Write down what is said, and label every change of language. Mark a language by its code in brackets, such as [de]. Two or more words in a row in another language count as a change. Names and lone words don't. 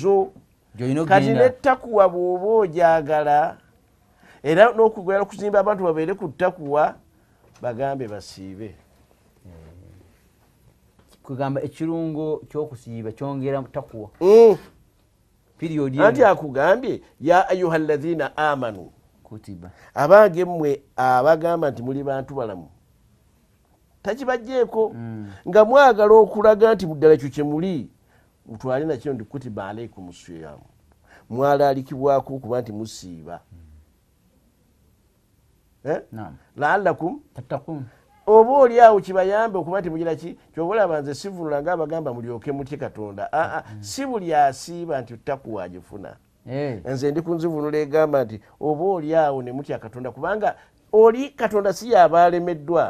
[lg] zezo kati nettakuwa bw'oba ojagala era n'okugwera okuzimba abantu babeere ku ttakuwa bagambe basiibe. Kugamba ekirungo ky'okusiiba kyongera takuwa. Anti akugambye [ar] يا أيها الذين آمنوا kutiba. [lg] Abange mmwe abagamba nti muli bantu balamu. Takibajjeeko nga mwagala okulaga nti muddala ekyo kye muli mutwale nakyo ndi [ar] كتب عليكم صيام. [lg] Mwalaalikibwako okuba nti musiiba. [ar] La'allakum tattaqun. [lg] Oba oli awo kibayambe okuba nti mugira ki kyoba olaba nze sivunula nga abagamba mulyoke mutye Katonda. Si buli asiiba nti ttakuwa agifuna. Nze ndi ku nzivunula egamba nti oba oli awo ne mutya Katonda kubanga oli Katonda si yaba alemeddwa.